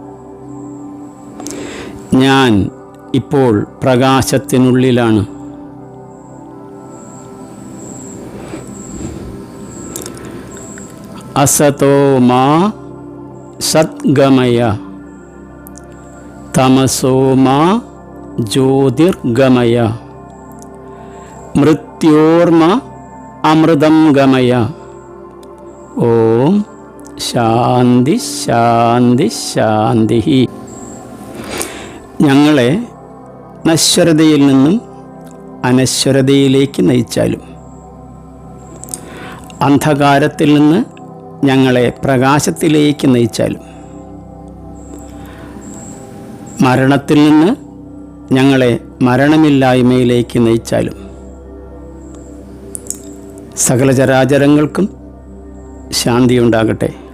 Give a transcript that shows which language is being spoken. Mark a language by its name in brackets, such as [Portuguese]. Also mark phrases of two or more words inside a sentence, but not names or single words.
[Malayalam] ഞാൻ ഇപ്പോൾ പ്രകാശത്തിനുള്ളിലാണ്. [Sanskrit] അസതോ മാ സദ്ഗമയ തമസോ മാ ജ്യോതിർഗമയ മൃത്യോർമ അമൃതം ഗമയ. ഓം ശാന്തി ശാന്തി ശാന്തി. [Malayalam] ഞങ്ങളെ നശ്വരതയിൽ നിന്നും അനശ്വരതയിലേക്ക് നയിച്ചാലും അന്ധകാരത്തിൽ നിന്ന് ഞങ്ങളെ പ്രകാശത്തിലേക്ക് നയിച്ചാലും മരണത്തിൽ നിന്ന് ഞങ്ങളെ മരണമില്ലായ്മയിലേക്ക് നയിച്ചാലും സകല ചരാചരങ്ങൾക്കും ശാന്തിയുണ്ടാകട്ടെ.